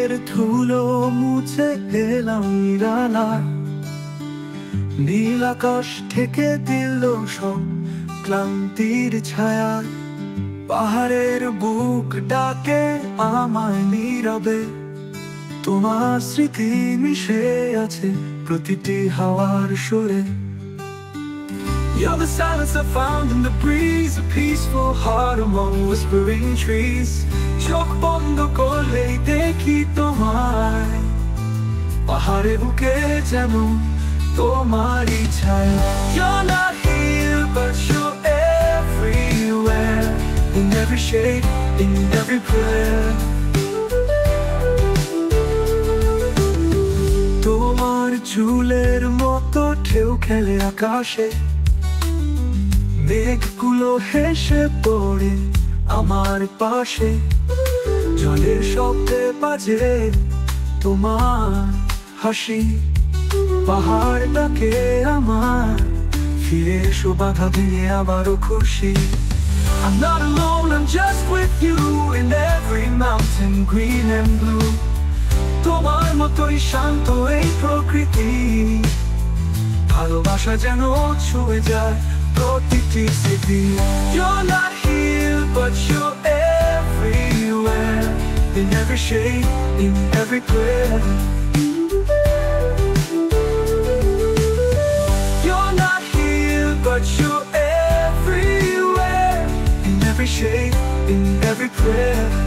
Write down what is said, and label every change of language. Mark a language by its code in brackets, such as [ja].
[bn] ধুলো মুছে এলাম নিরালা, নীল আকাশ থেকে দিল সব ক্লান্তির ছায়া। পাহাড়ের বুক ডাকে আমায় নীরবে, তোমার স্মৃতি মিশে আছে প্রতিটি হাওয়ার সুরে। [en] You're the silence I found in the breeze, a peaceful heart among whispering trees. [bn] চোখ বন্ধ করলেই দেখি তোমায়, পাহাড়ে বুকে যেন তোমারই ছায়া। [en] You're not here but you're everywhere, in every shade, in every prayer. [bn] তোমার চুলের মতো ঢেউ খেলে আকাশে, মেঘগুলো হেসে পড়ে আমার পাশে। জলের শব্দে বাজে তোমার হাসি, পাহাড় ডাকে আমার, ফিরে এসো বাধা ভেঙে আবারও খুশি। [en] I'm not alone, I'm just with you, in every mountain, green and blue. [bn] তোমার মতোই শান্ত এই প্রকৃতি, ভালোবাসা যেন ছুঁয়ে যায় প্রতিটি স্মৃতি। [en] You're not here but you're everywhere, in every shade, in every prayer. You're not here but you're everywhere, in every shade, in every prayer.